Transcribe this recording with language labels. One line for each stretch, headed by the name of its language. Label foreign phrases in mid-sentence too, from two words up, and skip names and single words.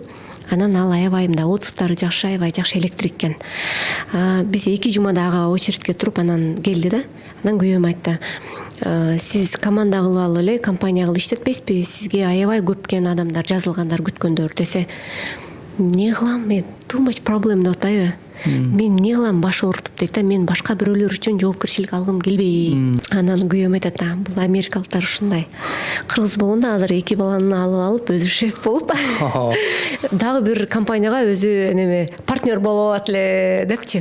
Kyrgyz: Анан ал аябай мындай отзывдары жакшы, аябай жакшы электрик экен. Биз 2 жумада ага очередке туруп анан келди да. Анан күйөөм айтты: сиз команда кылып алып эле компания кылып иштетпейсизби? Сизге аябай көпкен адамдар жазылгандар күткөндөр десе, эмне кылам мен?
English: Too much problem
Kyrgyz: деп атпайбы? Мен эмне кылам, баш оорутуп дейт да, мен башка бирөөлөр үчүн жоопкерчилик алгым келбейт. Анан күйөөм айтат: бул америкалыктар ушундай. Кыргыз болгондо азыр 2 баланы алып өзү шеф болуп, дагы бир компанияга өзү неме партнер болуп алат эле депчи.